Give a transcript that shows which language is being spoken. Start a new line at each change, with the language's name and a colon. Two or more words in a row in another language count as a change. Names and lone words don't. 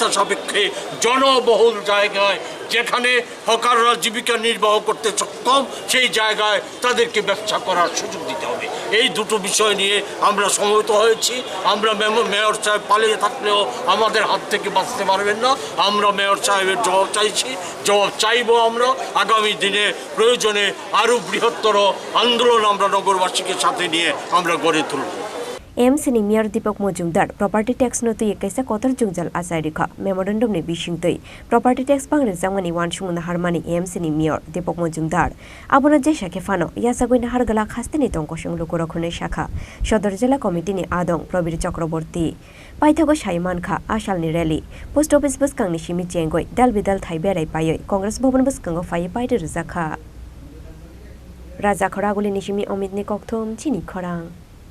Bangla: সাপেক্ষে জনবহুল জায়গায় যেখানে হকাররা জীবিকা নির্বাহ করতে সক্ষম সেই জায়গায় তাদেরকে ব্যবসা করার সুযোগ দিতে হবে এই দুটো বিষয় নিয়ে আমরা সমবেত হয়েছি আমরা মেয়র সাহেব পালিয়ে থাকলেও আমাদের হাত থেকে বাঁচতে পারবেন না আমরা মেয়র সাহেবের জবাব চাইছি জবাব চাইব আমরা আগামী দিনে প্রয়োজনে আরও বৃহত্তর আন্দোলন আমরা নগরবাসীকে সাথে নিয়ে আমরা গড়ে তুলব
Kok Borok: AMC ni mayor Dipok Mujumdar
English: property tax
Kok Borok: no tui kaisa kotor jungjal asairikha memorandum ni bisingtoi
English: property tax
Kok Borok: bangre jamani wansumuna harmani AMC ni mayor Dipok Mujumdar abona je shake fano yasagoi na hargala khasteni tongkosung lokorokhone shakha Sadar Zila Committee ni adong Robir Chakraborty paithago Saiman kha ashal ni rally
English: post office
Kok Borok: buskang ni simi chengoi dal bidal thai berai payoi congress bhavan buskango phai paide rjakha Razakhor aguli ni simi omid ni kokthom Chini Khorang